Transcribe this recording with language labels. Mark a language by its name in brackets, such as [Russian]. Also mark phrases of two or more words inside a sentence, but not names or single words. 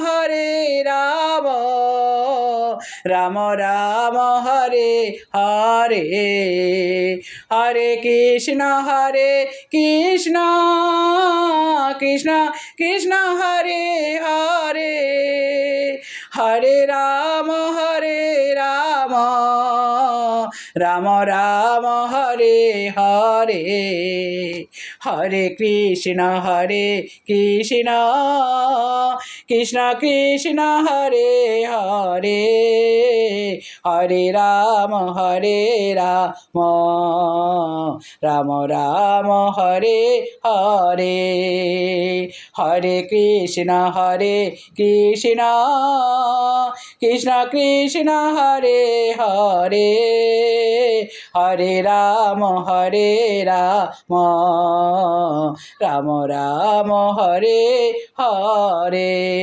[Sanskrit] राम राम हरे हरे, हरे कृष्ण कृष्ण कृष्ण हरे हरे, हरे राम राम राम हरे हरे, हरे कृष्ण कृष्ण कृष्ण कृष्ण हरे हरे हरे राम राम राम हरे हरे हरे कृष्ण कृष्ण कृष्ण हरे हरे हरे राम राम राम हरे हरे।